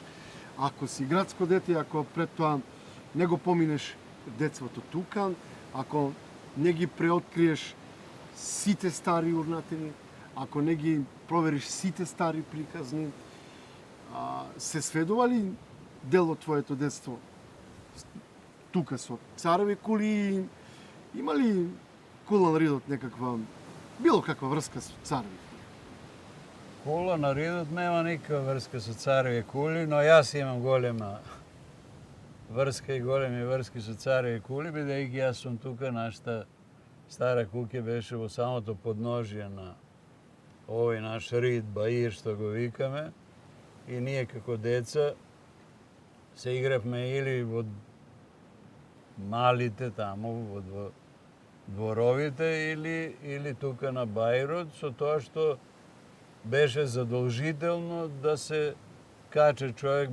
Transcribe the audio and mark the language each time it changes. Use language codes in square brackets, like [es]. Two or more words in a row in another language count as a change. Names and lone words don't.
[mk] Ако си градско дете, ако пред тоа не го поминеш детството тука, ако не ги преоткриеш сите стари урнатини, ако не ги провериш сите стари приказни, се сведува ли дел од твоето детство тука со цареви кули? Има ли Кула на Ридот некаква, било каква врска со цареви? Кула на Ридот нема никаква врска са цареви кули, но јас имам голема врска и големи врски са цареви кули, бидејќи јас сум тука, нашата стара куќа беше во самото подножје на овој наш Рид, Баир, што го викаме, и ние како деца се игравме или во малите таму, во дворовите, или тука на Баирот, со тоа што беше задолжително да се каче човек